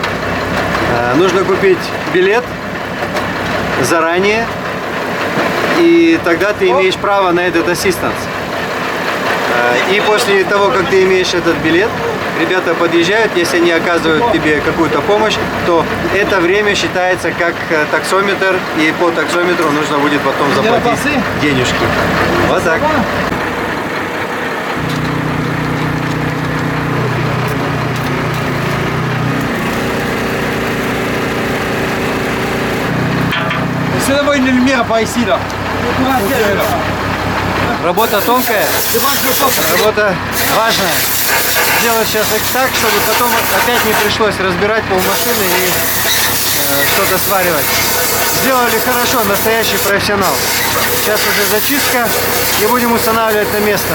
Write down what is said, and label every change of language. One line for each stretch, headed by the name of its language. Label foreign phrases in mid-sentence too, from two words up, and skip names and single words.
Russian: Нужно купить билет заранее, и тогда ты имеешь право на этот ассистанс. И после того, как ты имеешь этот билет, ребята подъезжают, если они оказывают тебе какую-то помощь, то это время считается как таксометр, и по таксометру нужно будет потом заплатить денежки. Вот так.
French: C'est d'avoir une lumière par ici là.
Russian: Работа тонкая, работа важная. Сделать сейчас так, чтобы потом опять не пришлось разбирать полмашины и что-то сваривать. Сделали хорошо, настоящий профессионал. Сейчас уже зачистка и будем устанавливать на место.